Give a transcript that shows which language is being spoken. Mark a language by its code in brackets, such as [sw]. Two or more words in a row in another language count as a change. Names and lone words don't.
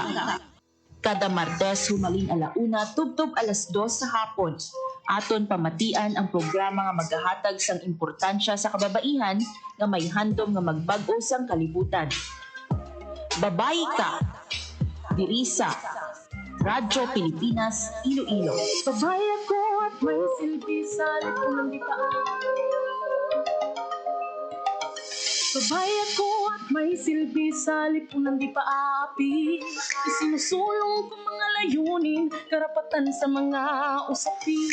[hil] Kada Martes humaling alauna tubtob alas 2 sa hapon. Aton pamatian ang programa nga magahatag sang importansya sa kababaihan nga may handom nga magbag-o sang kalibutan. Babae Ka. Diri sa Radyo Pilipinas, Iloilo. [tl] Babae ako at may silbi sa lipunan di paa. Babae ako at may silbi sa lipunan di paapi. Isinusulong ko mga layunin, karapatan sa mga usapin.